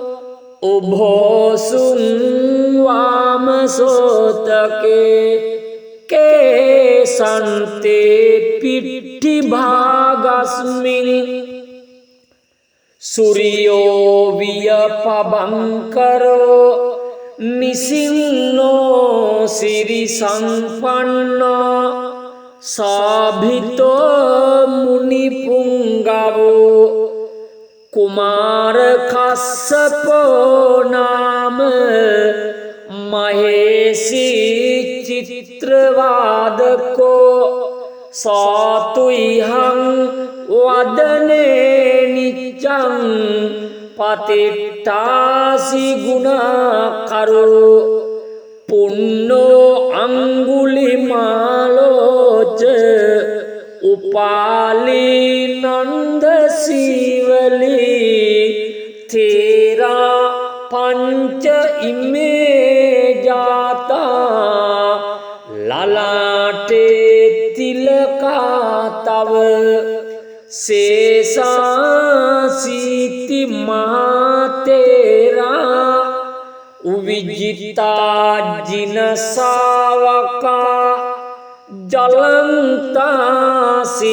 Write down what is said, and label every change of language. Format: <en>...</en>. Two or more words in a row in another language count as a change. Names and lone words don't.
<pi>උභෝසුං වාමසෝතකේ කේසන්තේ පිට්ටි භාගස්මින් සුරියෝ වියපබංකරෝ නිසින්නෝ සිරි සංපන්නෝ සාභිතෝ මුනිපුංගවෝ කුමාර කස්සපෝ නාම මහේසි චිත්‍රවාදකෝ සාතුයිහං වදනේ නිච්ඡං පතිට්ඨාසි ගුණාකරෝ පුන්නෝ අංගුලිමාලෝච උපාලී නන්ද සීවලී තේරා පංච ඉමේ ජාතා ලලාටේ තිලකා තව සේසාසීති මාතේරා උවිජිතා ජිනසාවකා ජලන්තා</pi>